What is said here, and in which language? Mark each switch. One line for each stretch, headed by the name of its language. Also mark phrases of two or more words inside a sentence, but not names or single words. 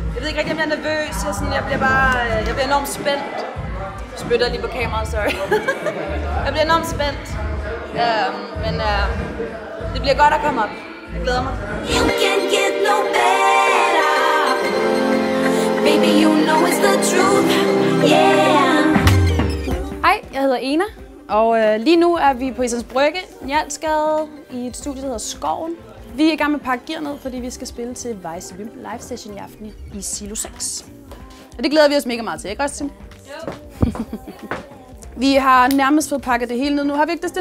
Danish: ikke rigtig, om jeg er nervøs. Jeg bliver enormt spændt. Jeg spytter lige på kameraet, sorry. Jeg bliver enormt spændt. Men det bliver godt at komme op. Jeg glæder mig.
English: You can get no better. Baby, you know it's the truth. Yeah.
Danish: Hej, jeg hedder Ena. Og lige nu er vi på Islands Brygge, Njalsgade, i et studie, der hedder Skoven. Vi er i gang med at pakke gear ned, fordi vi skal spille til Vice Wimp live session i aften i Silo 6. Og det glæder vi os mega meget til, ikke Austin? Jo. Vi har nærmest fået pakket det hele ned nu, har vi ikke det, Sten?